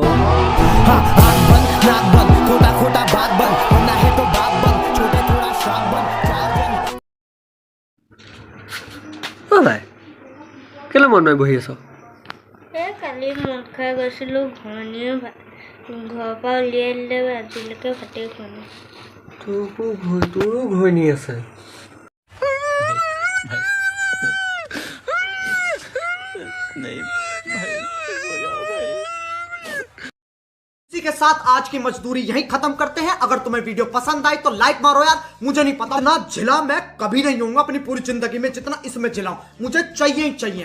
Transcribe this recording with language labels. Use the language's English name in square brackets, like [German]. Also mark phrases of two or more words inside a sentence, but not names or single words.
[Assamese] নাই কেলে মন নাই বহি আছ? কালি মদ খাই গৈছিলোঁ, ঘৰণীয়ে ঘৰৰ পৰা উলিয়াই দিলে, আজিলৈকে ভাতেই খোৱা নাই। তোৰো ঘূৰণি আছে। [Hindi] इसी के साथ आज की मजदूरी यहीं खत्म करते हैं। अगर तुम्हें वीडियो पसंद आई तो लाइक मारो यार। मुझे नहीं पता ना झिला मैं कभी नहीं होऊंगा अपनी पूरी जिंदगी में जितना इसमें झिलाऊं, मुझे चाहिए ही चाहिए।